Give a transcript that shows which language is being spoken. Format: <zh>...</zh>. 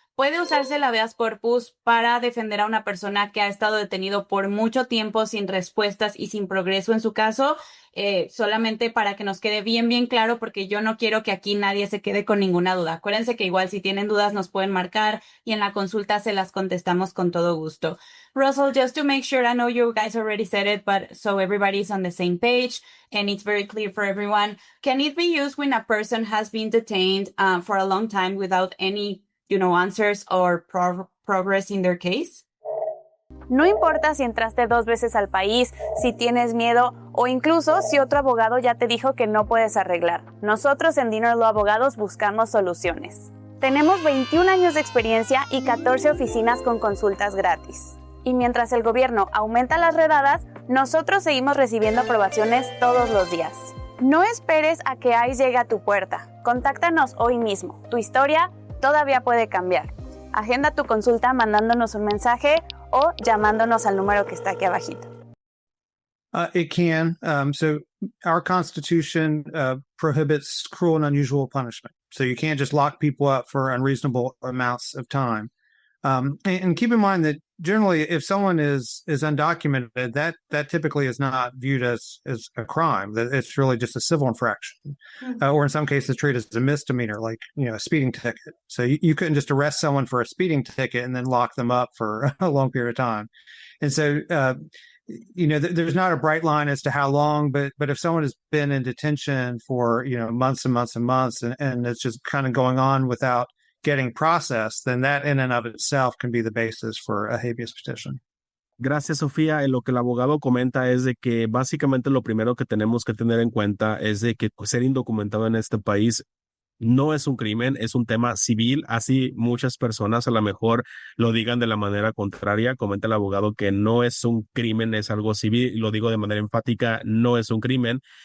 <es>¿Puede usarse el habeas corpus para defender a una persona que ha estado detenido por mucho tiempo sin respuestas y sin progreso en su caso? Solamente para que nos quede bien, bien claro, porque yo no quiero que aquí nadie se quede con ninguna duda. Acuérdense que igual si tienen dudas nos pueden marcar y en la consulta se las contestamos con todo gusto.</es> <en>Russell, just to make sure, I know you guys already said it, but so everybody's on the same page and it's very clear for everyone. Can it be used when a person has been detained for a long time without any answers or progress in their case?</en> <es>No importa si entraste 2 veces al país, si tienes miedo o incluso si otro abogado ya te dijo que no puedes arreglar. Nosotros en Dinner Law Abogados buscamos soluciones. Tenemos 21 años de experiencia y 14 oficinas con consultas gratis. Y mientras el gobierno aumenta las redadas, nosotros seguimos recibiendo aprobaciones todos los días. No esperes a que ICE llegue a tu puerta. Contáctanos hoy mismo. Tu historia todavía puede cambiar. Agenda tu consulta mandándonos un mensaje o llamándonos al número que está aquí abajito.</es> <en>It can. So our Constitution prohibits cruel and unusual punishment. So you can't just lock people up for unreasonable amounts of time. And keep in mind that generally, if someone is undocumented, that typically is not viewed as a crime. That it's really just a civil infraction, or in some cases treated as a misdemeanor, like a speeding ticket. So you couldn't just arrest someone for a speeding ticket and then lock them up for a long period of time. And so, there's not a bright line as to how long, but if someone has been in detention for months and months and months, and it's just kind of going on without getting processed, then that in and of itself can be the basis for a habeas petition.</en> <es>Gracias, Sofía. Lo que el abogado comenta es de que básicamente lo primero que tenemos que tener en cuenta es de que ser indocumentado en este país no es un crimen, es un tema civil. Así muchas personas a lo mejor lo digan de la manera contraria. Comenta el abogado que no es un crimen, es algo civil. Y lo digo de manera enfática, no es un crimen.</es>